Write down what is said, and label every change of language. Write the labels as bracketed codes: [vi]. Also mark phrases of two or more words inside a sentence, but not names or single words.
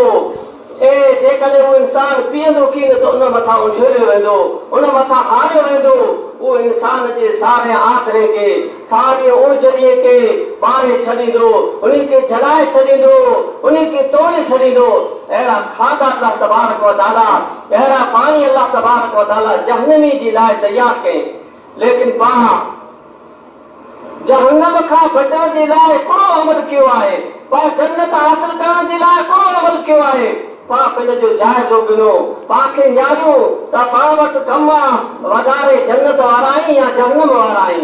[sd] ऐं जेकॾहिं उहो इंसान पीअंदो की न त उन मथां उंझेरियो वेंदो, उन मथां हारियो वेंदो। उहो इंसान जे सारे आंतरे खे, सारी ओझरीअ खे ॿारे छॾींदो, उन्ही खे जलाए छॾींदो, उन्ही खे तोड़े छॾींदो। अहिड़ा खाधा [ar] الله تبارك وتعالى, [sd] अहिड़ा पाणी [ar] الله تبارك وتعالى [sd] जहन्नमी जी लाइ तयारु कई। लेकिन पाण जहन्नम खां बचण जे लाइ हिकिड़ो अमल कयो आहे, पाण जन्नत हासिल करण जे लाइ हिकिड़ो अमल कयो आहे। पाण पंहिंजो जाइज़ो गिनो, पाण खे न्यारियो त पाण वटि कम वधारे जन्नत वारा आहियूं या जहन्नम वारा आहियूं।